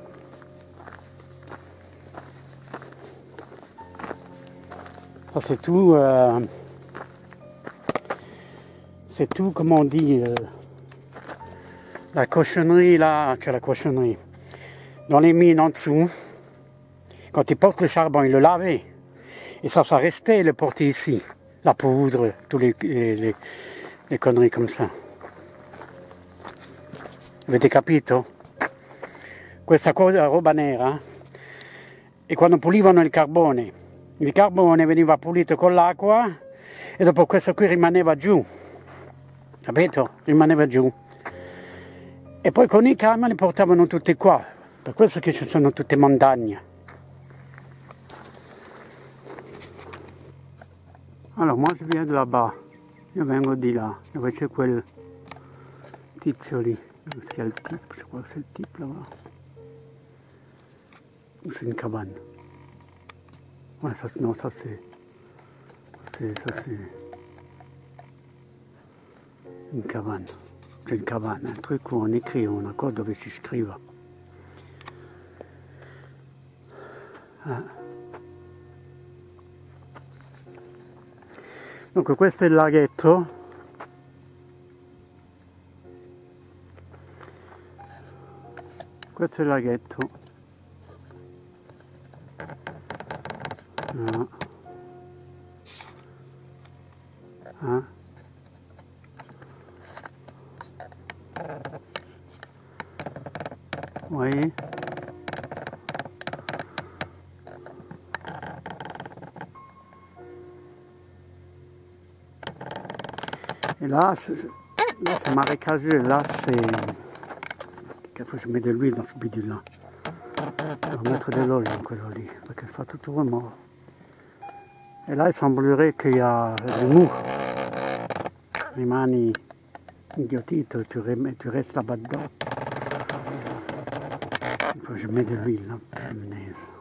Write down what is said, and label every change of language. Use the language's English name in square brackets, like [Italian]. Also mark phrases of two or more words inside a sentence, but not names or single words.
[French] Ça c'est tout, comment on dit, la cochonnerie là, que la cochonnerie. Dans les mines en dessous, quand ils portent le charbon, ils le lavaient. Et ça restait le porter ici. La poudre, tous les conneries comme ça. [Italian] Avete capito? Questa roba nera, e quando pulivano il carbone veniva pulito con l'acqua e dopo questo qui rimaneva giù, capito? Rimaneva giù. E poi con i camion li portavano tutti qua, per questo che ci sono tutte montagne. Allora, [French] moi je viens de là-bas, [Italian] io vengo di là, dove c'è quel tizio lì, dove c'è il tipo, [French] je crois que c'est le type là-bas. Ou c'est une cabane? Ouais, ça, non, ça c'est une cabane. C'est une cabane, un truc où on écrit, on a quoi [Italian] dove si scriva. Ah. Dunque questo è il laghetto. Questo è il laghetto. Ah. Ah. [French] Oui. Et là, c'est marécageux. Là, c'est... Faut que je mette de l'huile dans ce bidule-là. Je vais mettre de l'olio dans [Italian] quello lì, perché fa tutto [French] remords. Et là, il semblerait qu'il y a du mou. [Italian] Rimani inghiottito, [French] tu restes là-bas dedans. Il faut que je mette de l'huile, là, punaise.